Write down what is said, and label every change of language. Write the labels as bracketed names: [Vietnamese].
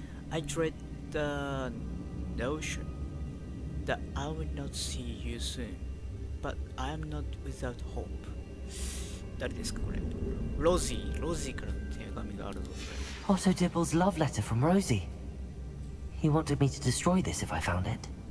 [English] I dread the notion that I will not see you soon, but I am not without hope. [Japanese] 誰ですかこれ？ロジーからの手紙があるぞ。 [English] Otto Dibble's love letter from Rosie. He wanted me to destroy this if I found it.